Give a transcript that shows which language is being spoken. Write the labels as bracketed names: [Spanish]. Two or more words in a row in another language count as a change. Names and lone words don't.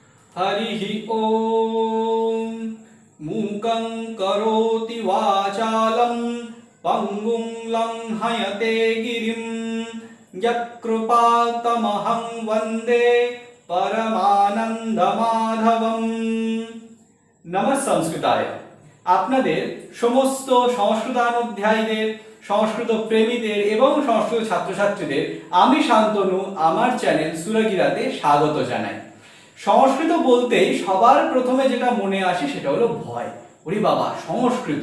[Sanskrit] हरिः ॐ मूकं करोति वाचालं पङ्गुं लङ्घयते गिरिं यत्कृपातमहं वन्दे परमानन्दमाधवम्। नमः संस्कृताय। [Bangla] আপনাদের সমস্ত সংস্কৃতানুধ্যায়ীদের, সংস্কৃত প্রেমীদের এবং সংস্কৃত ছাত্রছাত্রীদের আমি শান্তনু আমার চ্যানেল সুরাগিরাতে স্বাগত জানাই। সংস্কৃত বলতেই সবার প্রথমে যেটা মনে আসে সেটা হলো ভয়। ওরে বাবা, সংস্কৃত!